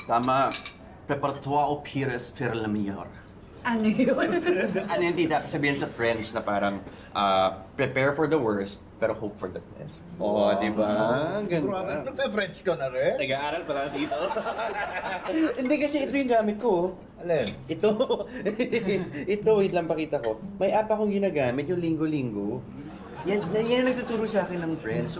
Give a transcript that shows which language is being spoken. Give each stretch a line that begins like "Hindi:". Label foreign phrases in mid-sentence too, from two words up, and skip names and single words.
Filipino: Tama.
French: Preparatoire au pires per la meilleure.
Filipino: Ano yun? Ano yung tita? Sabihin sa French na parang
English: prepare for the worst,
Filipino: pero
English: hope for the best.
Filipino: Oo, di ba? Grabe, nagpe-French ka na rin? Nag-aaral pala dito. Hindi kasi ito yung gamit ko. Alin? Ito. Ito, wait lang pakita ko. May app akong ginagamit, yung Linggo-Linggo. Yan ang nagtuturo sa akin ng friends.